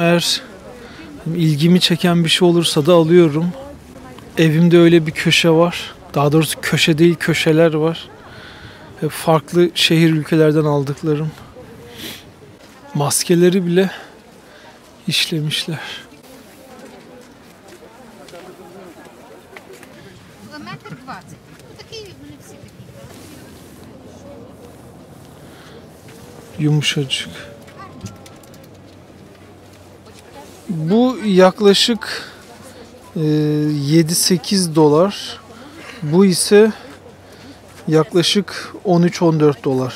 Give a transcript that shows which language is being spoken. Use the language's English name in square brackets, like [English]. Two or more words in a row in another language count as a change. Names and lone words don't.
[Turkish] Eğer ilgimi çeken bir şey olursa da alıyorum. Evimde öyle bir köşe var. Daha doğrusu köşe değil, köşeler var. Ve farklı şehir ülkelerden aldıklarım. Maskeleri bile işlemişler. [Ukrainian] Метр 20. Такі вони всі такі. [Turkish] Yumuşacık. Bu yaklaşık 7-8 dolar. Bu ise yaklaşık 13-14 dolar.